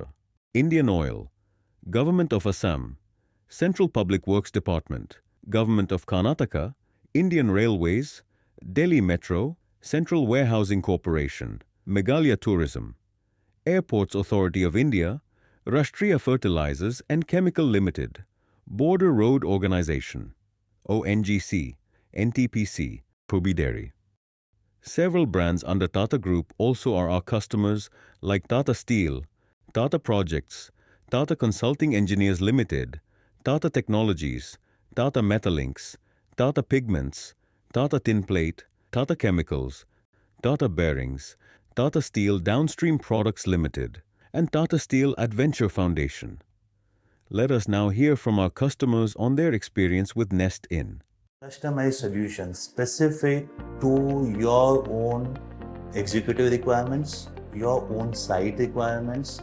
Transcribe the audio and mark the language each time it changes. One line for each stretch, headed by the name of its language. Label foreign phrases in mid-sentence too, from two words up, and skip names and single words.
English: Indian Oil, Government of Assam, Central Public Works Department, Government of Karnataka, Indian Railways, Delhi Metro, Central Warehousing Corporation, Meghalaya Tourism, Airports Authority of India, Rashtriya Fertilizers and Chemical Limited, Border Road Organization, ONGC, NTPC, Probidary. Several brands under Tata Group also are our customers like Tata Steel, Tata Projects, Tata Consulting Engineers Limited, Tata Technologies, Tata Metalinks, Tata Pigments, Tata Tinplate, Tata Chemicals, Tata Bearings, Tata Steel Downstream Products Limited, and Tata Steel Adventure Foundation. Let us now hear from our customers on their experience with Nest-In. Customized solutions specific to your own executive requirements, your own site requirements.